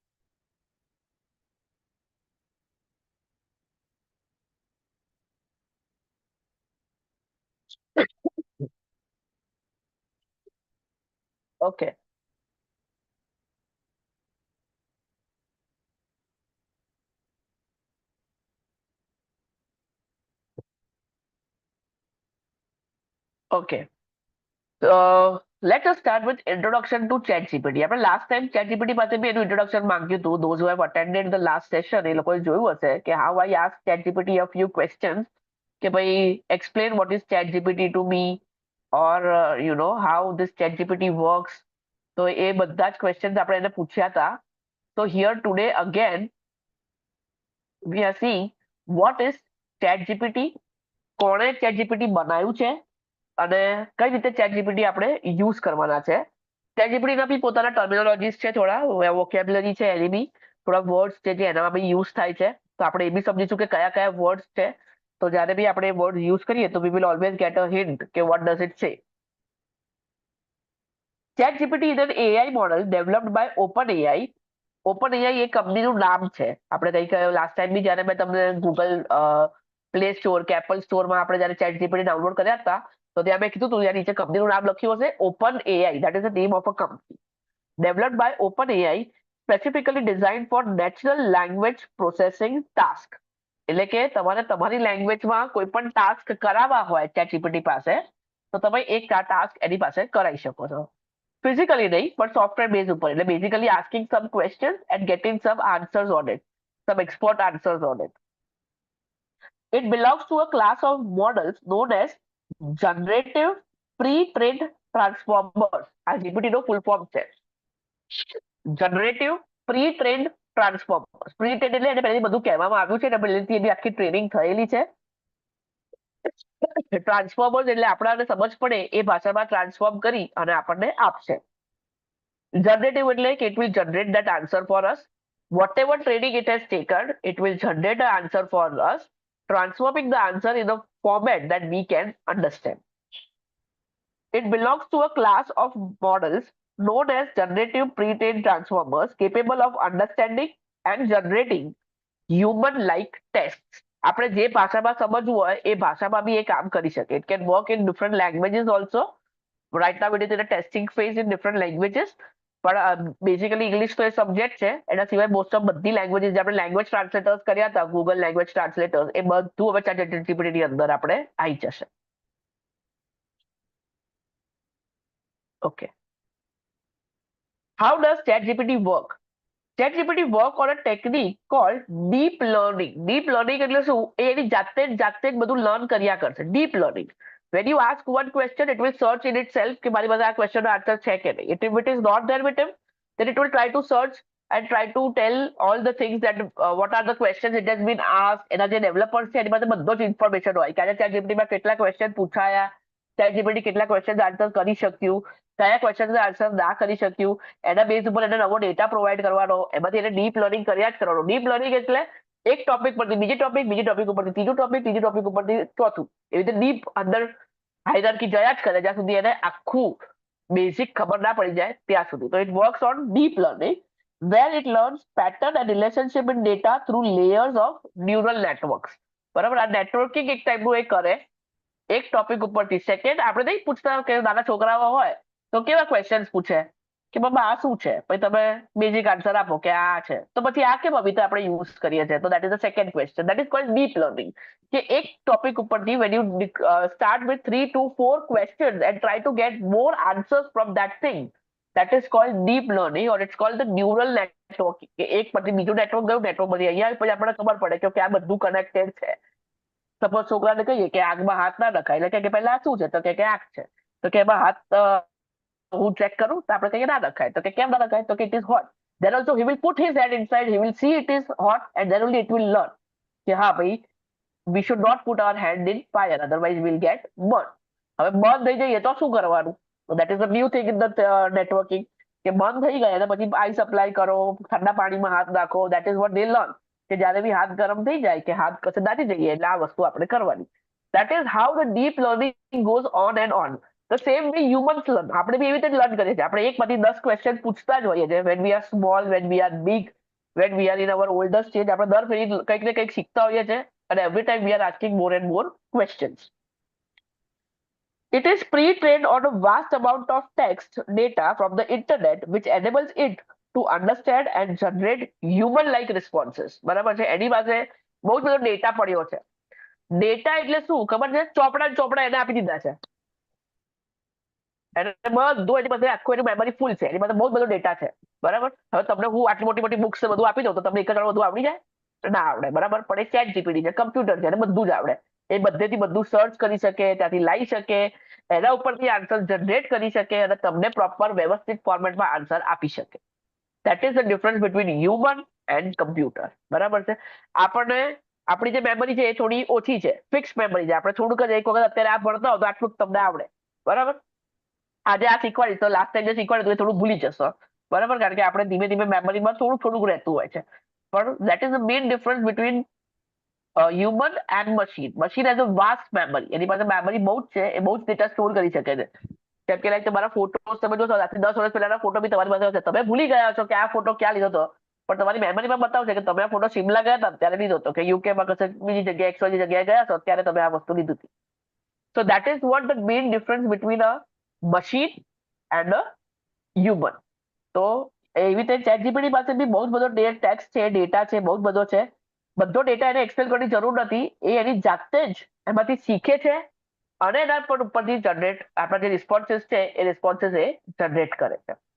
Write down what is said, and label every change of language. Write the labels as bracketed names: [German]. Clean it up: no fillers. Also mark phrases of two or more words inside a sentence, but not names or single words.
[English] Okay. Okay. Let us start with introduction to ChatGPT. [Gujarati] આપણે [English] last time [Gujarati] ChatGPT પાસે બી એનું introduction માંગ્યું હતું. [English] Those who have attended the last session [Gujarati] એ લોકોએ જોયું હશે કે [English] how I asked ChatGPT a few questions, [Gujarati] કે ભાઈ [English] explain what is ChatGPT to me, or you know how this ChatGPT works. [Gujarati] તો એ બધા જ questions આપણે એને પૂછ્યા હતા. [English] So here today again we are seeing what is ChatGPT, [Gujarati] કોણે ChatGPT બનાવ્યું છે અને કઈ રીતે ChatGPT આપણે યુઝ કરવાના છે. ChatGPT ના બી પોતાના ટર્મિનોલોજીસ છે, થોડા વોકેબ્યુલરી છે એની બી, થોડા વર્ડ્સ છે જે એનામાં બી યુઝ થાય છે. તો આપણે એ બી સમજીશું કે કયા કયા વર્ડ્સ છે. તો જ્યારે બી આપણે [English] word use [Gujarati] કરીએ તો [English] we will always get a hint કે what does it say. ChatGPT is an AI model developed by OpenAI. [Gujarati] OpenAI એ કંપનીનું નામ છે. આપણે કઈ [English] last time [Gujarati] બી જ્યારે મેં તમને ગૂગલ પ્લે સ્ટોર કે એપલ સ્ટોરમાં આપણે જ્યારે ChatGPT ડાઉનલોડ કર્યા હતા તો ત્યાં મેં કીધું તું ત્યાં નીચે કંપનીનું નામ લખ્યું હશે, ઓપન એઆઈ, [English] that is the name of a company, developed by OpenAI, specifically design for natural language processing task. [Gujarati] એટલે કે તમારે તમારી લેંગ્વેજમાં કોઈ પણ ટાસ્ક કરાવવા હોય ChatGPT પાસે, તો તમે એક ટાસ્ક એની પાસે કરાવી શકો છો. ફિઝિકલી નહીં, પણ [English] software base [Gujarati] ઉપર. [English] એટલે basically asking some question and getting some answers on it, some expert answers on it. It belongs to a class of models known as generative pre-trained transformers. [Gujarati] આ GPT નો [English] full form [Gujarati] છે. [English] generative pre-trained transformers. [Gujarati] પ્રી-ટ્રેન્ડ એટલે એને પહેલેથી બધું કહેવામાં આવ્યું છે, એટલે પહેલેથી એની આખી ટ્રેનિંગ થયેલી છે. ટ્રાન્સફોર્મર્સ એટલે આપણાને સમજ પડે એ ભાષામાં ટ્રાન્સફોર્મ કરી અને આપણને આપશે. [English] Generative [Gujarati] એટલે કે [English] it will generate that answer for us. Whatever training it has taken, it will generate an answer for us, transforming the answer in a format that we can understand. It belongs to a class of models known as generative pre-trained transformers capable of understanding and generating human-like tests. [Gujarati] આપણે જે ભાષામાં સમજવું હોય એ ભાષામાં બી એ કામ કરી શકે. [English] It can work in different languages also. Right now it is in a testing phase in different languages. [Gujarati] પણ બેઝિકલી ઇંગ્લિશ તો એ સબ્જેક્ટ છે. એના સિવાય [English] most of [Gujarati] બધી લેંગ્વેજીસ, જે આપણે [English] language translators [Gujarati] કર્યા હતા, [English] Google language translators, [Gujarati] એ બધું હવે ChatGPT ની અંદર આપણે આવી જશે. [English] Okay. How does ChatGPT work? ChatGPT work on a technique called deep learning. Deep learning [Gujarati] એટલે શું? એ એની જાતે જ બધું લર્ન કર્યા કરશે. [English] Deep learning. When you ask one question, it will search in itself [Gujarati] કે મારી પાસે આ question નો answer છે કે નહીં. [English] If it is not there with him, then it will try to search and try to tell all the things that what are the questions it has been asked. [Gujarati] એના જે ડેવલપર્સ છે એની પાસે બધો જ ઇન્ફોર્મેશન હોય કે ChatGPT માં કેટલા ક્વેશ્ચન પૂછાયા, ChatGPT કેટલા [English] question answer [Gujarati] કરી શક્યું, કયા [English] question answer [Gujarati] ના કરી શક્યું, એના બેઝ ઉપર એને નવો [English] data provide [Gujarati] કરવાનો, એમાંથી એને [English] deep learning [Gujarati] કર્યા જ કરવાનું. [English] deep learning [Gujarati] એટલે એક ટોપિક પરથી બીજી ટોપિક ઉપરથી ત્રીજી ટોપિક ઉપરથી ચોથું, એવી રીતે ડીપ અંદર હાયરાર્કી જયા જ કરે જ્યાં સુધી એને આખું બેઝિક ખબર ના પડી જાય ત્યાં સુધી. [English] તો it works on deep learning where it learns pattern and relationship in data through layers of neural networks. [Gujarati] બરાબર, આ નેટવર્કિંગ એક ટાઈપનું એ કરે એક ટોપિક ઉપરથી. સેકન્ડ, આપણે નહીં પૂછતા કે નાના છોકરાઓ હોય તો કેવા ક્વેશ્ચન્સ પૂછે કે બાબા આ શું છે, પછી તમે [English] basic answer [Gujarati] આપો કે આ છે, તો પછી આ કેમ આવી રીતે આપણે યુઝ કરીએ છીએ. [English] તો that is the second question, that is called deep learning. [Gujarati] કે એક ટોપિક ઉપરથી [English] when you start with 3 to 4 questions and try to get more answers from that thing, that is called deep learning or it's called the neural network. [Gujarati] કે એક પરથી બીજું નેટવર્ક ગયું, નેટવર્ક પરથી અહીંયા પછી આપણને ખબર પડે કે આ બધું કનેક્ટેડ છે. સપોઝ છોકરાને કહીએ કે આગમાં હાથ ના નખાય, એટલે કે પહેલા શું છે, તો કે આગ છે, તો કે એમાં હાથ હું ચેક કરું, તો આપણે કહીએ ના નખાય, તો કે કેમ ના નખાય, તો કે [English] it is hot. Then also he will put his hand inside, he will see it is hot and then only it will learn [Gujarati] કે હા ભાઈ [English] we should not put our hand in fire otherwise we'll get burned. [Gujarati] હવે બંધ થઈ જઈએ તો શું કરવાનું? [English] So that is the new thing in the networking [Gujarati] કે બંધ થઈ ગયા પછી [English] ice apply [Gujarati] કરો, ઠંડા પાણીમાં હાથ નાખો, [English] that is what they learn. [Gujarati] કે જ્યારે બી હાથ ગરમ થઈ જાય કે હાથ કશે દાટી જઈએ એટલે આ વસ્તુ આપણે કરવાની. [English] That is how the deep learning goes on and on. The same way humans learn. [Gujarati] આપણે બી એવી રીતે લર્ન કરીએ છીએ. આપણે એક માંથી 10 ક્વેશ્ચન પૂછતા જ હોઈએ છીએ. [English] When we are small, when we are big, when we are in our older stage, [Gujarati] આપણે દર ફેરી કંઈક ને કંઈક શીખતા હોઈએ છીએ [English] and every time we are asking more and more questions. It is pre-trained on a vast amount of text data from the internet which enables it to understand and generate human-like responses. [Gujarati] બરાબર છે, એની પાસે બહુ જ બધો ડેટા પડ્યો છે. ડેટા એટલે શું ખબર છે? ચોપડા એને આપી દીધા છે. એને બધું એની પાસે આખું એની મેમરી ફૂલ છે, એની પાસે બહુ બધો ડેટા છે. બરાબર, હવે તમને હું આટલી મોટી મોટી બુક્સ બધું આપી દઉં તો તમને એક જ બધું આવડી જાય? ના આવડે. બરાબર, પણ એ ChatGPT છે, કમ્પ્યુટર છે, એને બધું જ આવડે. એ બધેથી બધું સર્ચ કરી શકે, ત્યાંથી લાવી શકે, એના ઉપરથી [English] answer generate [Gujarati] કરી શકે અને તમને પ્રોપર વ્યવસ્થિત ફોર્મેટમાં આન્સર આપી શકે. [English] That is the difference between human and computer. [Gujarati] બરાબર છે. આપણને આપણી જે મેમરી છે એ થોડી ઓછી છે, [English] fix memory [Gujarati] છે. આપણે થોડુંક જ એક વખત અત્યારે આ ભણતા હો તો આટલું જ તમને આવડે. બરાબર, આજે આ શીખવાડીશ તો [English] last time [Gujarati] જે શીખવાડ્યું એ થોડું ભૂલી જશો. બરાબર, કારણ કે આપણે ધીમે ધીમે મેમરીમાં થોડું રહેતું હોય છે. [English] પણ that is the main difference between human and machine. Machine has a vast memory. [Gujarati] એની પાસે મેમરી બહુ જ છે, એ બહુ જ ડેટા સ્ટોર કરી શકે છે. કેમ કે લાઈક તમારા ફોટોસ તમે જોશો, આજથી 10 વર્ષ પહેલાના ફોટો બી તમારી પાસે હશે. તમે ભૂલી ગયા છો કે આ ફોટો ક્યાં લીધો હતો, પણ તમારી મેમરીમાં બતાવશે કે તમે આ ફોટો શિમલા ગયા હતા ત્યારે લીધો હતો, કે યુકેમાં કશે બીજી જગ્યાએ XYZ જગ્યાએ ગયા છો ત્યારે તમે આ વસ્તુ લીધી હતી. [English] So that is what the main difference between a machine and a human. [Gujarati] તો એવી રીતે ChatGPT પાસે બી બહુ જ બધો ટેક્સ્ટ છે, ડેટા છે, બહુ જ બધો છે. બધો ડેટા એને એક્સપ્લેન કરવાની જરૂર નથી. એ એની જાતે જ એમાંથી શીખે છે અને એના પર ઉપરથી જનરેટ આપણા જે રિસ્પોન્સીસ છે એ રિસ્પોન્સીસ એ જનરેટ કરે છે.